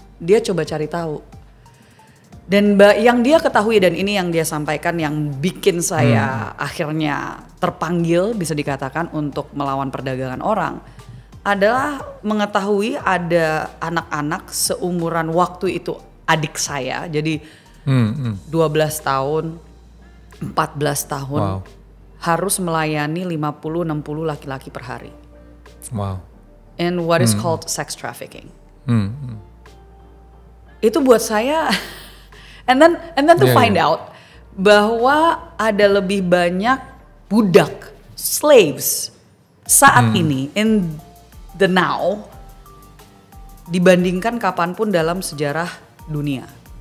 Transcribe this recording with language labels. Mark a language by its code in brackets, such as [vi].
[id] Dia coba cari tahu. Dan yang dia ketahui, dan ini yang dia sampaikan yang bikin saya akhirnya terpanggil bisa dikatakan untuk melawan perdagangan orang, adalah mengetahui ada anak-anak seumuran waktu itu adik saya, jadi 12 tahun, 14 tahun, harus melayani 50-60 laki-laki per hari. [en] In what is called sex trafficking. [id] Itu buat saya [en] and then to find out [id] bahwa ada lebih banyak budak, slaves saat ini [en] in the now [id] dibandingkan kapanpun dalam sejarah dunia.